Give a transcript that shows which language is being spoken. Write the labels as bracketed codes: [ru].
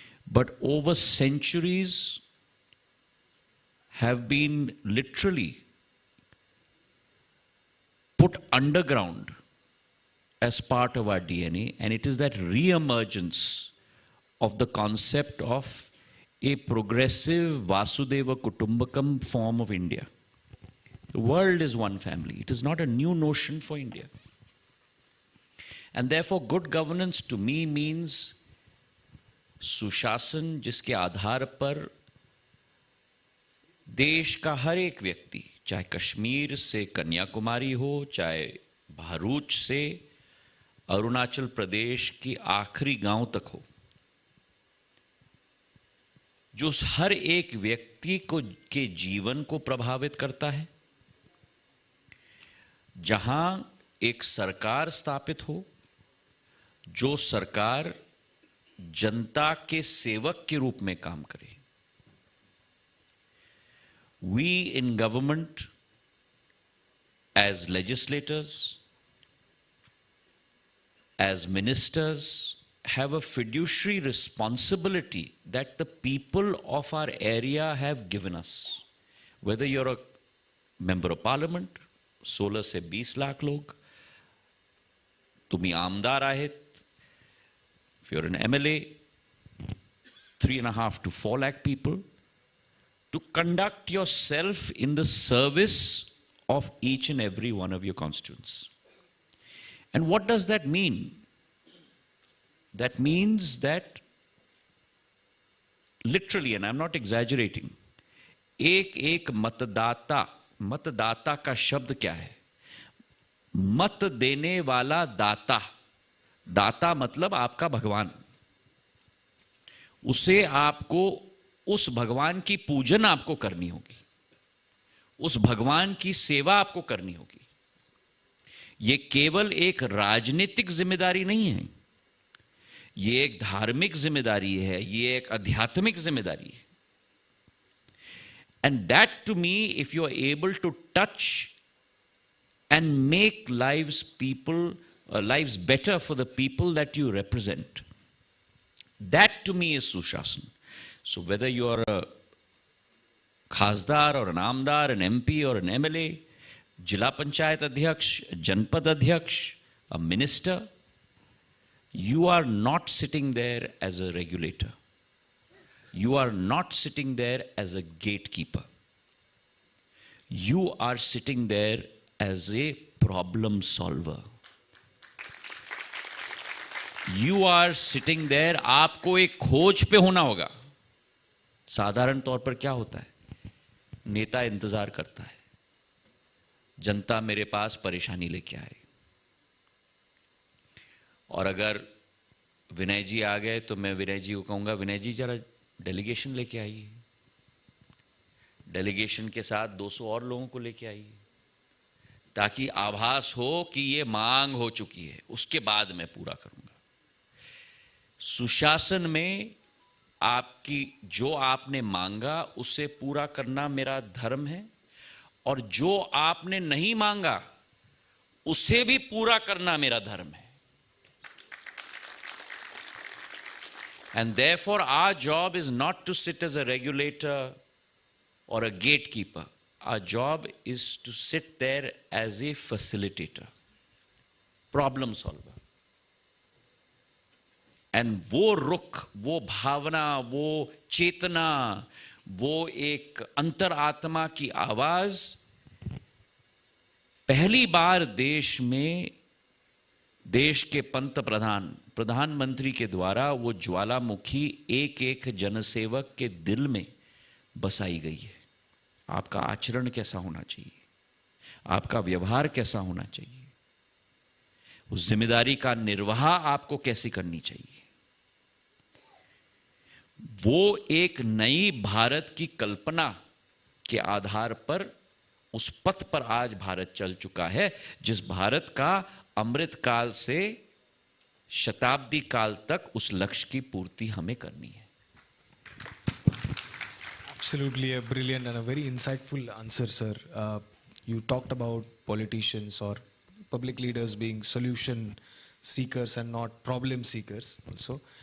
[en] But over centuries have been literally put underground as part of our DNA, and it is that re-emergence of the concept of a progressive Vasudeva Kutumbakam form of India. The world is one family. It is not a new notion for India. And therefore, good governance to me means [hi] सुशासन जिसके आधार पर देश का हर एक व्यक्ति, चाहे कश्मीर से कन्याकुमारी हो, चाहे भरूच से अरुणाचल प्रदेश की आखिरी गांव तक हो, जो हर एक व्यक्ति को के जीवन को प्रभावित करता है, जहां एक सरकार स्थापित हो, जो सरकार जनता के सेवक के रूप में काम करे। [en] We in government, as legislators, as ministers, have a fiduciary responsibility that the people of our area have given us. Whether you're a member of parliament, [hi] 16 से 20 लाख लोग, [mr] तुम्ही आमदार आहेत, [en] if you're an MLA, 3.5 to 4 lakh people, to conduct yourself in the service of each and every one of your constituents. And what does that mean? That means that literally, and I'm not exaggerating, [hi] एक मतदाता, मतदाता का शब्द क्या है? मत देने वाला दाता, दाता मतलब आपका भगवान, उसे आपको, उस भगवान की पूजन आपको करनी होगी, उस भगवान की सेवा आपको करनी होगी। ये केवल एक राजनीतिक जिम्मेदारी नहीं है, ये एक धार्मिक जिम्मेदारी है, ये एक आध्यात्मिक जिम्मेदारी है। [en] And that to me, if you are able to touch and make lives better for the people that you represent, that to me is Sushasana. So whether you are a Khasdar or an Amdar, an MP or an MLA, Jila Panchayat Adhyaksh, Janpad Adhyaksh, a minister, you are not sitting there as a regulator. You are not sitting there as a gatekeeper. You are sitting there as a problem solver. You are sitting there, [hi] आपको एक खोज पे होना होगा। साधारण तौर पर क्या होता है? नेता इंतजार करता है, जनता मेरे पास परेशानी लेके आए, और अगर विनय जी आ गए तो मैं विनय जी को कहूंगा, विनय जी जरा डेलीगेशन लेके आइए, डेलीगेशन के साथ 200 और लोगों को लेके आइए, ताकि आभास हो कि ये मांग हो चुकी है, उसके बाद मैं पूरा करूंगा। सुशासन में आपकी जो आपने मांगा उसे पूरा करना मेरा धर्म है, और जो आपने नहीं मांगा उसे भी पूरा करना मेरा धर्म है। [en] And therefore our job is not to sit as a regulator or a gatekeeper. Our job is to sit there as a facilitator, problem solver. [hi] And वो रुख, वो भावना, वो चेतना, वो एक अंतरात्मा की आवाज पहली बार देश में, देश के प्रधानमंत्री के द्वारा वो ज्वालामुखी एक एक जनसेवक के दिल में बसाई गई है। आपका आचरण कैसा होना चाहिए, आपका व्यवहार कैसा होना चाहिए, उस जिम्मेदारी का निर्वाह आपको कैसे करनी चाहिए, वो एक नई भारत की कल्पना के आधार पर उस पथ पर आज भारत चल चुका है, जिस भारत का अमृत काल से शताब्दी काल तक उस लक्ष्य की पूर्ति हमें करनी है। [en] Absolutely a brilliant and a very insightful answer, sir. You talked about politicians or public leaders being solution seekers and not problem seekers also.